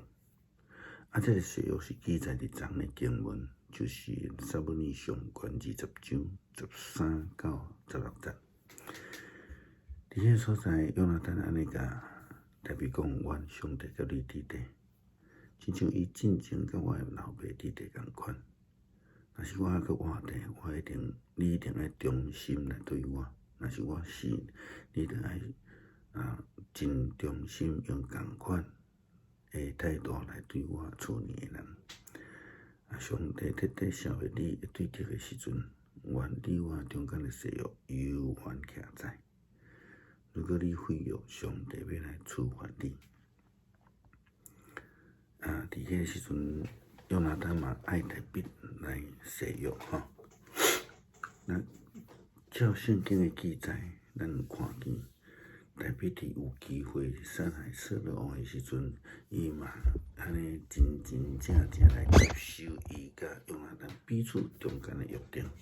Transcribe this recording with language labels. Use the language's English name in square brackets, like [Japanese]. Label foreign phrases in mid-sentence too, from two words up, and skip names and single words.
[Min Nan Chinese] 这个誓约是记载伫昨的经文，就是撒母耳上卷20章13到16节。伫迄个所在，约拿单安尼甲大卫讲：愿上帝甲你伫地，亲像伊进前甲我的老爸伫地共款。若是我还佫活地，你一定爱忠心来对我；若是我死，你就爱真忠心用共款的态度来对我处理的人。上帝彻底消灭你的对敌的时阵，愿你我中间的誓约永远徛在。如果你废约，上帝要来处罚你。伫迄个时阵，约拿单嘛爱大卫来誓约吼。那照圣经的记载，咱有看见大卫伫有机会杀害色勒王的时阵，伊嘛安尼真正来接受伊甲约拿单彼此中间的约定。